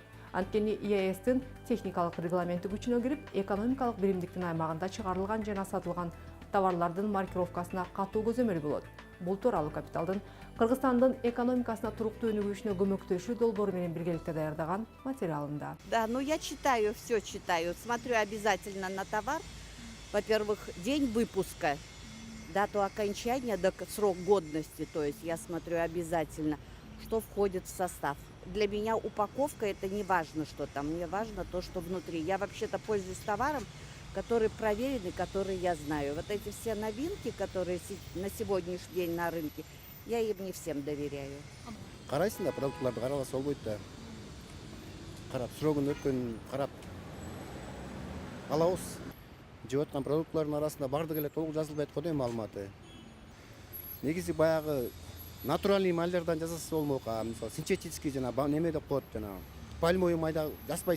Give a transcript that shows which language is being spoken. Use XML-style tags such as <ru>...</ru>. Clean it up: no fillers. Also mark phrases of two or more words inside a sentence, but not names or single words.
<ky>Анткени ЕАЭСтин техникалык регламенти күчүнө кирип, экономикалык биримдиктин аймагында чыгарылган жана сатылган товарлардын маркировкасына катуу көзөмөл болот. Бул тууралуу Капиталдын Кыргызстандын экономикасына туруктуу өнүгүүсүнө көмөктөшүү долбоору менен биргеликте даярдаган материалында.</ky> <ru>Да, ну я читаю, все читаю, смотрю обязательно на товар. Во-первых, день выпуска, дату окончания, срок годности, то есть я смотрю обязательно, что входит в состав. Для меня упаковка это не важно, что там, мне важно то, что внутри. Я вообще-то пользуюсь товаром, которые проверены, которые я знаю. Вот эти все новинки, которые на сегодняшний день на рынке, я им не всем доверяю.</ru> <ky>Карайсың да, продуктларды карабаса болбойт да. Карап, срогун өткөнүн карап алабыз. Жеп аткан продуктлардын арасында бардыгы эле толук жазылбайт го дейм маалыматы. Негизи баягы натуральный малдардан жасаса болмок, мисалы синтетический жана неме деп коет жана пальмовый майда жазбайт.</ky>